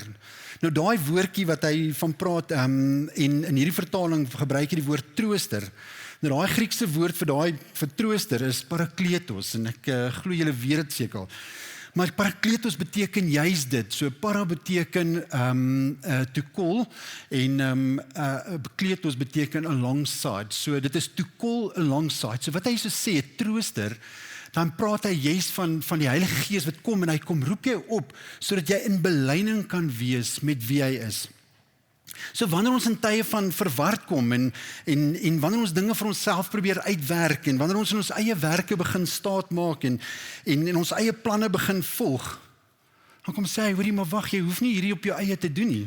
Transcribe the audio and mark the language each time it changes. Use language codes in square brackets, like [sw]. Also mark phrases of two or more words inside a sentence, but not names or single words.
[af] Nou daai woordjie wat hy van praat, en in hierdie vertaling gebruik hy die woord trooster. Nou daai Griekse woord vir trooster is parakletos, en ek glo julle weet dit seker. Maar parakletos beteken juis dit. So para beteken [en] to call, [af] en kletos beteken alongside. So dit is [en] to call alongside. [af] So wat hy so sê, trooster, dan praat hy juist van die Heilige Gees wat kom, en hy kom roep jou op, sodat jy in belyning kan wees met wie hy is. So wanneer ons in tye van verward kom, en wanneer ons dinge vir onsself probeer uitwerk, en wanneer ons in ons eie werke begin staat maak, en ons eie planne begin volg, dan kom sê hy, hoorie, maar wag, jy hoef nie hierdie op jou eie te doen nie.